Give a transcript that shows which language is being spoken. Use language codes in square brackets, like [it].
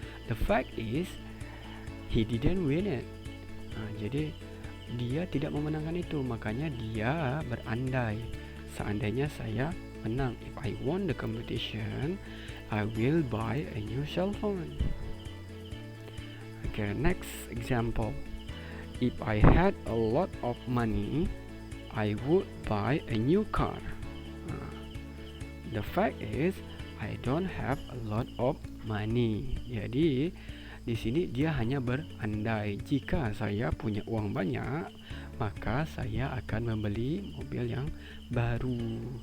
[en] The fact is, he didn't win it. [id] Jadi dia tidak memenangkan itu, makanya dia berandai. Seandainya saya menang, [en] if I won the competition, I will buy a new cell phone. Okay, next example. If I had a lot of money, I would buy a new car. The fact is, I don't have a lot of money. [id] Jadi di sini dia hanya berandai. Jika saya punya uang banyak, maka saya akan membeli mobil yang baru.